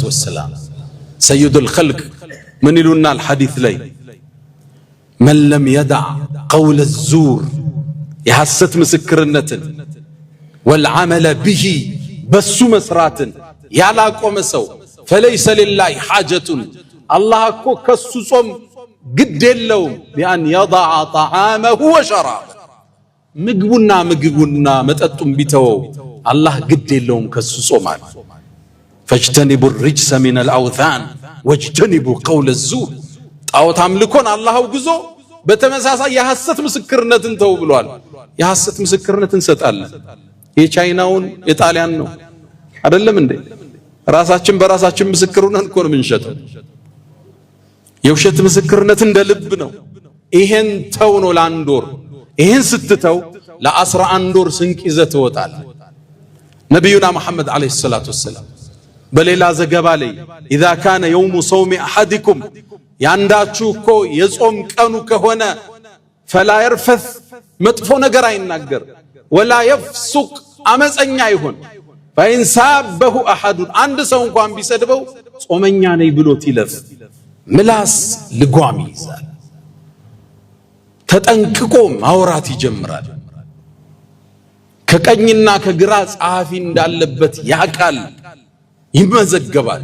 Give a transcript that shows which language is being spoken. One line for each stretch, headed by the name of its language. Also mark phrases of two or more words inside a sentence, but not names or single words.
Arabic: والسلام سيد الخلق
Amharic: ምን ይሉናል ሐዲስ ላይ
Arabic: من لم يدع قول الزور
Amharic: የሐሰት ምስክርነትን
Arabic: والعمل به
Amharic: በሱ መስራትን ያላቆመ ሰው
Arabic: فليس لله حاجة
Amharic: አላህ እኮ ከሱ ጾም ግድ የለውም
Arabic: بأن يدع طعامه وشرابه
Amharic: ምግቡና መጠጡን ቢተወው አላህ ግድ የለውም ከሱ ጾማል።
Arabic: فاجتنبوا الرجس من الأوثان واجتنبوا قول الزور
Amharic: ጣዖት አምልኮን አላህ አውግዞ በተመሳሳይ የሐሰት ምስክርነትን ተው ብሏል። የሐሰት ምስክርነትን እንሰጣለን። የቻይናውን የጣሊያን ነው አይደለም እንዴ? ራሳችን በራሳችን ምስክር ሆነን እኮ ነው የምንሸጠው። የውሸት ምስክርነት እንደ ልብ ነው። ይሄን ተው ነው ለአንድ ወር። ይሄን ስትተው ለ11 ወር ስንቅ ይዘህ ትወጣለህ። ነብዩና መሐመድ
Arabic: عليه الصلاة والسلام
Amharic: በሌላ ዘገባ ላይ
Arabic: اذا كان يوم صوم احدكم
Amharic: ያንዳችሁ እኮ የጾም ቀኑ ከሆነ
Arabic: فلا يرفث
Amharic: መጥፎ ነገር አይናገር
Arabic: ولا يفسق
Amharic: አመፀኛ ይሁን
Arabic: فإن سابه احد
Amharic: አንድ ሰው እንኳን ቢሰድበው ጾመኛ ነኝ ብሎት ይለፍ። ምላስ ልጓም ይይዛል። ተጠንቅቆ ማውራት ይጀምራል። ከቀኝና ከግራ ጸሐፊ እንዳለበት ያቃል፣ ይመዘገባል።